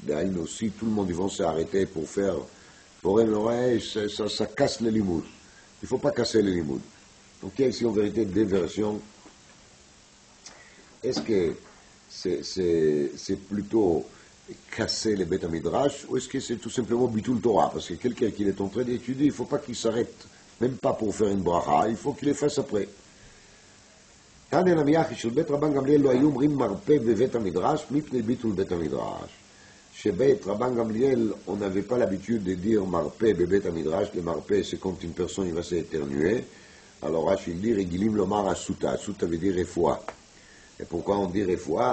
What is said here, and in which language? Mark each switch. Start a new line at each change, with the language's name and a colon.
French: D'ailleurs, si tout le monde va s'arrêter pour faire pour ça casse le limoud. Il ne faut pas casser le limoud. Donc il y a ici en vérité deux versions est-ce que c'est plutôt casser les Beth Midrash ou est-ce que c'est tout simplement Bitul Torah? Parce que quelqu'un qui est en train d'étudier, il ne faut pas qu'il s'arrête, même pas pour faire une bracha, il faut qu'il les fasse après.
Hebrew: כאן אין המייחי של בית רבן גמליאל לא היו אומרים מרפא בבית המדרש מפני ביטול בית המדרש.
French: שבית רבן גמליאל, on n'avait pas l'habitude de dire
Hebrew: מרפא בבית המדרש,
French: le marpé c'est quand une personne il va s'éternuer. Alors Rashi il dit
Hebrew: רגילים לומר אסותא, אסותא
French: veut dire רפואה. Et pourquoi on dit רפואה?